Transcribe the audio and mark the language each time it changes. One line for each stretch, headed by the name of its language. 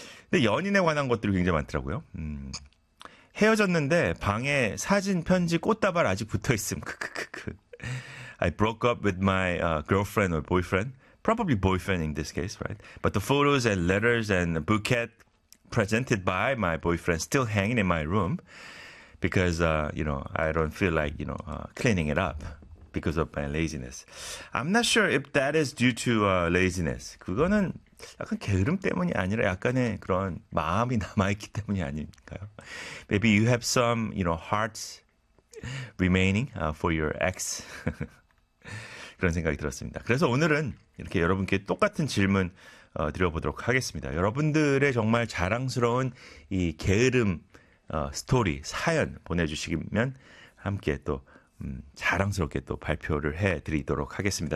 Korean: 근데 연인에 관한 것들이 굉장히 많더라고요. 헤어졌는데 방에 사진, 편지, 꽃다발 아직 붙어있음.
English: I broke up with my girlfriend or boyfriend. Probably boyfriend in this case, right? But the photos and letters and the bouquet presented by my boyfriend still hanging in my room because, you know, I don't feel like, you know, cleaning it up because of my laziness. I'm not sure if that is due to laziness.
Korean: 그거는 약간 게으름 때문이 아니라 약간의 그런 마음이 남아있기 때문이 아닐까요?
English: Maybe you have some, you know, hearts remaining for your ex.
Korean: 그런 생각이 들었습니다. 그래서 오늘은 이렇게 여러분께 똑같은 질문 드려보도록 하겠습니다. 여러분들의 정말 자랑스러운 이 게으름 스토리, 사연 보내주시면 함께 또 자랑스럽게 또 발표를 해드리도록 하겠습니다.